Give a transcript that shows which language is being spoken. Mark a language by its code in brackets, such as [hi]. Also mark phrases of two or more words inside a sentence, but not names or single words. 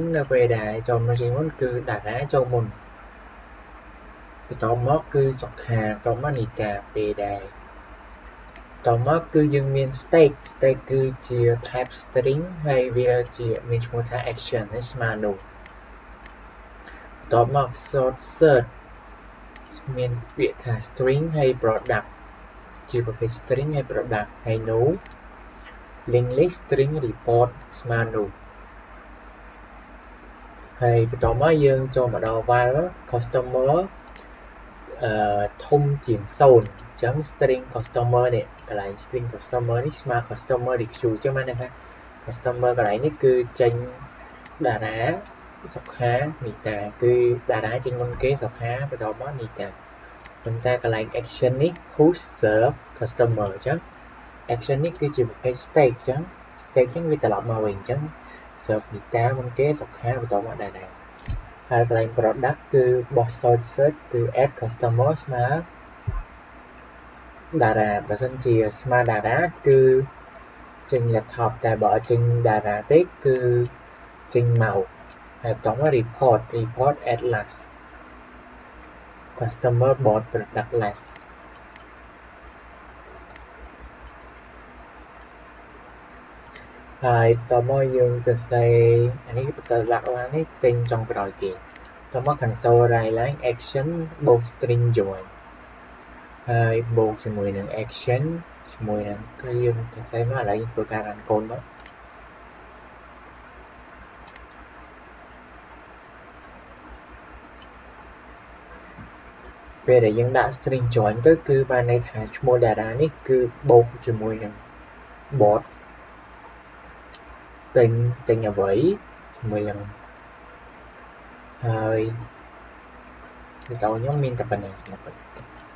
[km] នៅពេលដែលចូលមុនចេញមុនគឺតារាចូលមុនបន្ទាប់មកគឺសុខាបន្ទាប់មកនីតាពេលដែរបន្ទាប់មកគឺយើងមាន state គឺជា [en] type string [km] ហើយវាជាមានឈ្មោះថា action ហើយស្មើនោះបន្ទាប់មក search មានពាក្យថា string ហើយ product ជាប្រភេទ string ហើយ product ហើយ [en] no link list string report [km] ស្មើនោះ ហើយបន្ទាប់មកយើងចូលមកដល់ [en] val customer [km] ធំជាង0អញ្ចឹង [en] string customer [km] នេះកន្លែង [en] string customer [km] នេះស្មើ customer DQ អញ្ចឹងបានន័យថា customer កន្លែងនេះគឺចេញតារាសុខានីតាគឺតារាចេញមុនគេសុខាបន្ទាប់មកនីតាប៉ុន្តែកន្លែង action នេះ [en] push serve customer [km] អញ្ចឹង action នេះគឺជាប្រភេទ state អញ្ចឹង state អញ្ចឹងវាត្រឡប់មកវិញអញ្ចឹង serve នីតាមុនគេសុខាបន្ទាប់មកតារាហើយកន្លែង product គឺបោះ search គឺ add customer ស្មើ តារាបើសិនជាស្មើតារាគឺចេញ laptop តែបើអត់ចេញតារាទេគឺចេញ mouse ហើយបន្ទាប់មក [en] report at last customer bought product last [km] ហើយបន្ទាប់មកយើងទៅសេអានេះទៅដាក់ឡើងនេះទិញចុងក្រោយគេបន្ទាប់មក [en] console write line action [km] បូក [en] string join [km] ហើយបូកជាមួយនឹង action ជាមួយនឹងគឺយើងទៅសេមកឥឡូវយើងធ្វើការរ៉ាន់កូនមក ពេលដែលយើងដាក់ [en] string join [km] ទៅគឺបានន័យថាឈ្មោះតារានេះគឺបូកជាមួយនឹង bot ទិញអ្វីជាមួយនឹងហើយវីដេអូខ្ញុំមានតែប៉ុណ្ណេះសម្រាប់